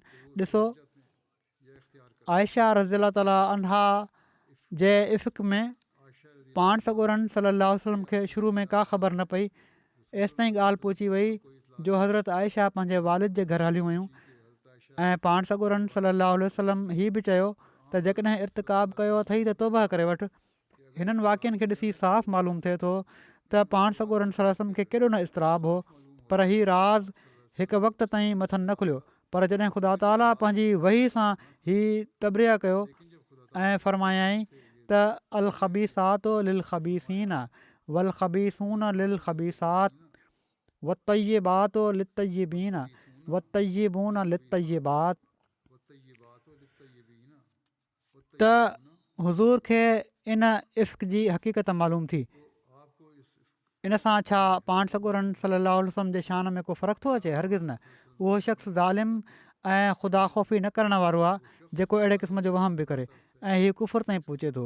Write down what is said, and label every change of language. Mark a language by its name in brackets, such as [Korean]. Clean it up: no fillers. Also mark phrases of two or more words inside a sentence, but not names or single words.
[Sindhi] ॾिसो आयशा [Arabic] رضي الله تعالى عنها [Sindhi] जे इफ़्क में पाण सॻोरनि [Arabic] صلاه وسلم [Sindhi] खे शुरू में का ख़बर न पई, एसि ताईं ॻाल्हि पहुची वई जो हज़रत आयशा पंहिंजे वालिद जे घर हलियूं वयूं ऐं पाण सॻोरनि [Arabic] صلاه وسلم [Sindhi] हीअ बि चयो त जेकॾहिं इर्तिकाब कयो अथई त तौबा करे वठि। हिननि वाक़िअनि खे ॾिसी साफ़ मालूम थिए थो त पाण सॻोरनि सलम खे केॾो न इस्तराब हो, पर हीउ राज़ हिकु वक़्त ताईं मथनि न खुलियो। पर जॾहिं ख़ुदा ताला पंहिंजी वही सां हीउ तबरिया कयो ऐं फ़रमायाईं त [Arabic] الخبيثات للخبيثين والخبيثون للخبيثات والطيبات للطيبين والطيبون للطيبات. [Sindhi] त हुज़ूर खे इन इफ़्क़ जी हक़ीक़त मालूम थी। इन सां छा पाण सॻोरनि [Arabic] صلى الله عليه وسلم [Sindhi] जे शान में को फ़र्क़ु थो अचे? हरगिज़ न। उहो शख़्स ज़ालिम ऐं ख़ुदा ख़ौफ़ी न करण वारो आहे जेको अहिड़े क़िस्म जो वहम बि करे ऐं हीउ कुफ़र ताईं पहुचे थो।